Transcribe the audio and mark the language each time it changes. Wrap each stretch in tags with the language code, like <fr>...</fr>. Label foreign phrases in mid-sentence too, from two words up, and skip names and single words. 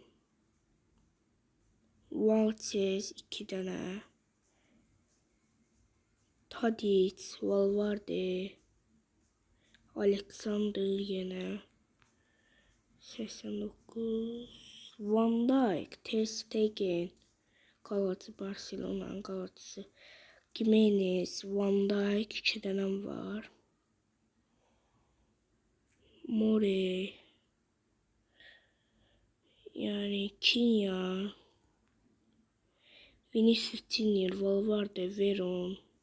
<az>Valdes 2 dənə, Tadic, Valverde, Alexander yenə 89, Van Dijk, Ter Stegen, Galatasaray, Barcelona'nın Galatasaray, Gimenez, Van Dijk 2 dənəm var. More, yani Kylian, Vinicius Junior, Valverde, Veron,</az>